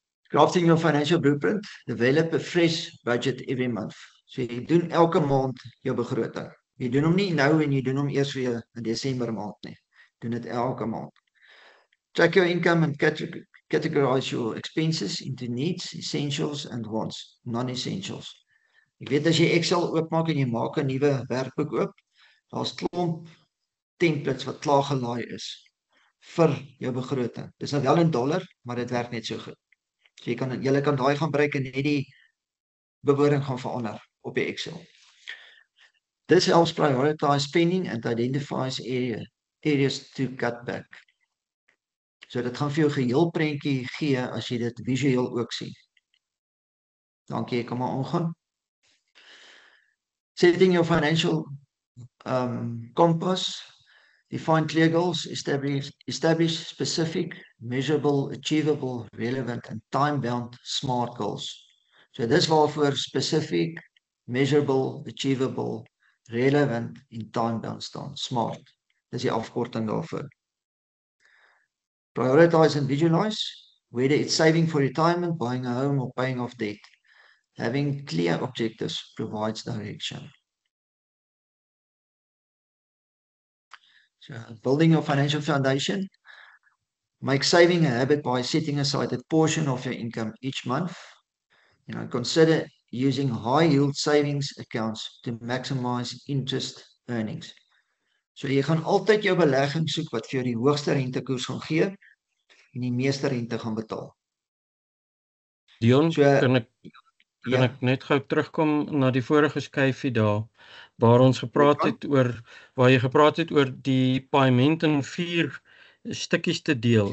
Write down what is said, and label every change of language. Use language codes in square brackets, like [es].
[en] Crafting your financial blueprint, develop a fresh budget every month. [af] So jy doen elke maand jou begroting. Jy doen hom nie nou en jy doen hom eers weer in Desember maand nie. Doen dit elke maand. [en] Track your income and categorize your expenses into needs, essentials and wants, non-essentials. [af] Ek weet as jy Excel oopmaak en jy maak 'n nuwe werkboek oop, daar's klomp templates wat klaar gelaai is vir jou begroting. Dis nou wel in dollar, maar dit werk net so goed. So jy kan daai gaan gebruik en net die bewoording gaan verander op die Excel. [en] This helps prioritize spending and identifies areas to cut back. [af] So dit gaan vir jou geheel prentjie gee as jy dit visueel ook sien. Dankie, ek kan maar aangaan. [en] Setting your financial compass. Define clear goals, establish specific, measurable, achievable, relevant and time-bound SMART goals. [af] So dis waarvoor [en] specific, measurable, achievable, relevant [af] en time-bound staan. SMART. Dis die afkorting daarvoor. [en] Prioritize and visualize, whether it's saving for retirement, buying a home or paying off debt. Having clear objectives provides direction. So, building your financial foundation. Make saving a habit by setting aside a portion of your income each month. Consider using high yield savings accounts to maximize interest earnings. [af] So jy gaan altyd jou belegging soek wat vir jou die hoogste rentekoers gaan gee en die meeste rente gaan betaal. Dion, So, kan ek net gou terugkom na die vorige skyfie daar waar ons gepraat het oor die paaiement in 4 stukkies te deel.